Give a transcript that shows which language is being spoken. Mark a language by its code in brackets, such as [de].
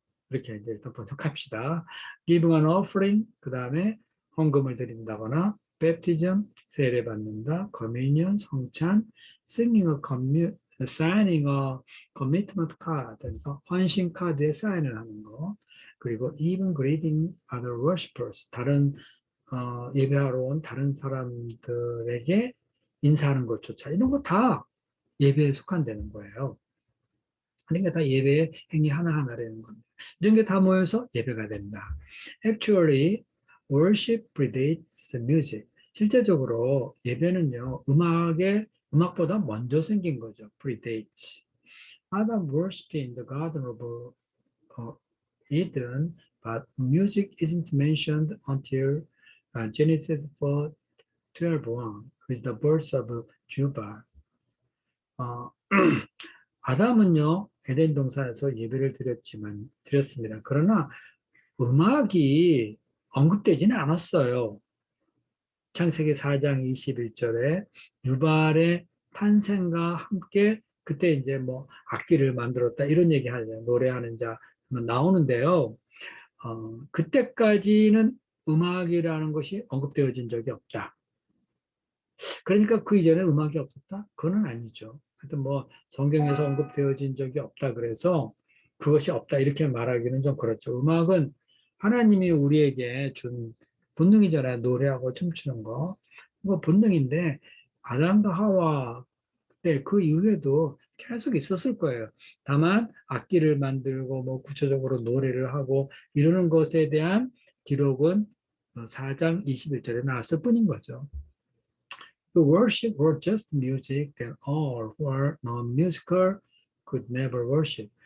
[ko] 이렇게 이제 일단 번역합시다. [en] Giving an offering, [ko] 그 다음에 헌금을 드린다거나, baptism, 세례 받는다, communion, 성찬, [en] signing a commitment card, [ko] 그러니까 헌신 카드에 사인을 하는 거, 그리고 [en] even greeting other worshippers, [ko] 다른 예배하러 온 다른 사람들에게 인사하는 것조차, 이런 거 다 예배에 속한다는 거예요. 그러니까 다 예배의 행위 하나하나라는 겁니다. 이런 게 다 모여서 예배가 된다. [en] Actually, worship predates music. [ko] 실제적으로 예배는요, 음악보다 먼저 생긴 거죠. [en] predates. Adam worshipped in the garden of Eden, but music isn't mentioned until Genesis 4:12, with the birth of Jubal. [ko] 어, 아담은요, 에덴 동산에서 예배를 드렸습니다. 그러나 음악이 언급되지는 않았어요. 창세기 4장 21절에 유발의 탄생과 함께 그때 이제 뭐 악기를 만들었다 이런 얘기 하죠. 노래하는 자 나오는데요. 그때까지는 음악이라는 것이 언급되어진 적이 없다. 그러니까 그 이전에 음악이 없었다? 그건 아니죠. 하여튼 뭐 성경에서 언급되어진 적이 없다 그래서 그것이 없다 이렇게 말하기는 좀 그렇죠. 음악은 하나님이 우리에게 준 본능이잖아요. 노래하고 춤추는 거. 그거 본능인데 아담과 하와 때 그 이후에도 계속 있었을 거예요. 다만 악기를 만들고 뭐 구체적으로 노래를 하고 이러는 것에 대한 기록은 4장 21절에 나왔을 뿐인 거죠. [en] The worship were just music, then all who are non-musical could never worship.